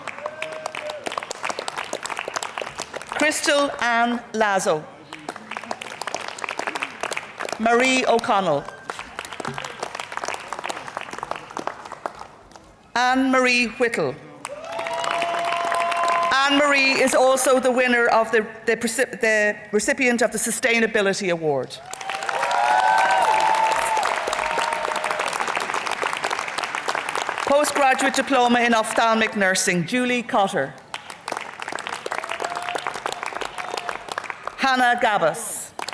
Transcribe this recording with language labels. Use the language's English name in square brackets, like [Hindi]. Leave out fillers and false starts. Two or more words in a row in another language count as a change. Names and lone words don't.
[English] Crystal Ann Lazo. Marie O'Connell. Anne-Marie Whittle. Anne-Marie is also the winner of the recipient of the Sustainability Award. Postgraduate Diploma in Ophthalmic Nursing, Julie Cotter. Hannah Gabas.